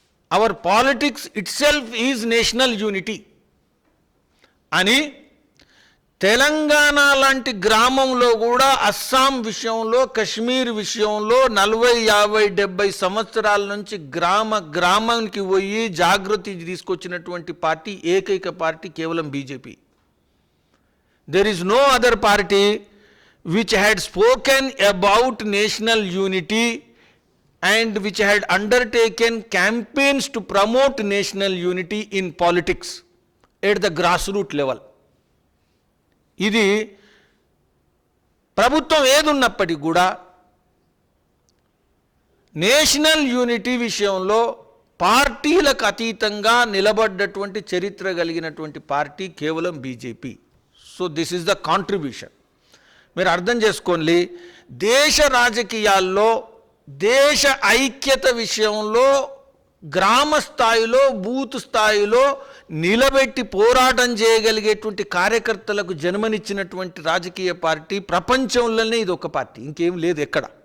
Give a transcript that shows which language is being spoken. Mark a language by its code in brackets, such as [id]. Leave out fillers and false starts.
[en] our politics itself is national unity [te] అని తెలంగాణ లాంటి గ్రామంలో కూడా, అస్సాం విషయంలో, కశ్మీర్ విషయంలో 40, 50, 70 సంవత్సరాల నుంచి గ్రామానికి పోయి జాగృతి తీసుకొచ్చినటువంటి పార్టీ, ఏకైక పార్టీ కేవలం BJP. [en] There is no other party which had spoken about national unity and which had undertaken campaigns to promote national unity in politics at the grassroots level. [te] ఇది ప్రభుత్వం ఏదున్నప్పటికీ కూడా నేషనల్ యూనిటీ విషయంలో పార్టీలకు అతీతంగా నిలబడ్డటువంటి చరిత్ర కలిగినటువంటి పార్టీ కేవలం BJP. [en] So this is the contribution. [te] మీరు అర్థం చేసుకోండి, దేశ రాజకీయాల్లో దేశ ఐక్యత విషయంలో గ్రామ స్థాయిలో, బూత్ స్థాయిలో నిలబెట్టి పోరాటం చేయగలిగేటువంటి కార్యకర్తలకు జన్మనిచ్చినటువంటి రాజకీయ పార్టీ ప్రపంచంలోనే ఇది ఒక పార్టీ, ఇంకేం లేదు ఎక్కడ.